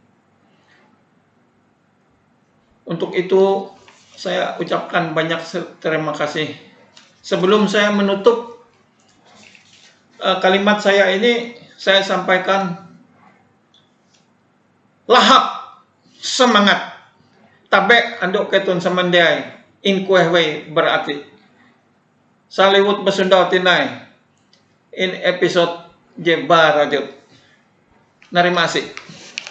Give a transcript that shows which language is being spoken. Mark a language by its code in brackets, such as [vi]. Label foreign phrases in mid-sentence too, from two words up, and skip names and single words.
[id] Untuk itu saya ucapkan banyak terima kasih. Sebelum saya menutup kalimat saya ini, saya sampaikan lahap semangat [nij] tabe andok ketun samandiai in kuehwei berarti saliwut besundau tinai [id] in episode Jeba Rajut. Terima kasih.